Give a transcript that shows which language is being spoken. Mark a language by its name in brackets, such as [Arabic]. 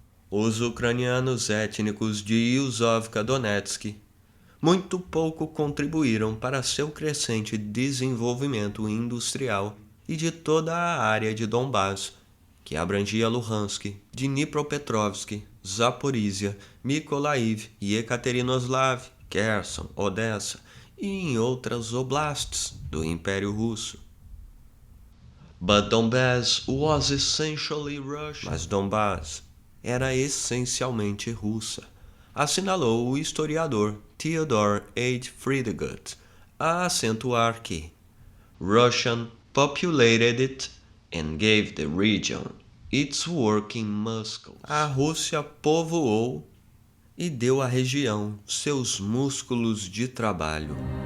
[Portuguese] Os ucranianos étnicos de Yuzovka Donetsk muito pouco contribuíram para seu crescente desenvolvimento industrial e de toda a área de Donbás, que abrangia Luhansk, Dnipropetrovsk, Zaporísia, Mykolaiv, Ekaterinoslav, Kherson, Odessa e em outras oblasts do Império Russo. [English] But Donbass was essentially Russian. [Portuguese] Mas Donbass era essencialmente russa, assinalou o historiador Theodor H. [English] Friedgut, [Portuguese] a acentuar que [English] Russian populated it and gave the region its working muscles. [Portuguese] A Rússia povoou e deu à região seus músculos de trabalho.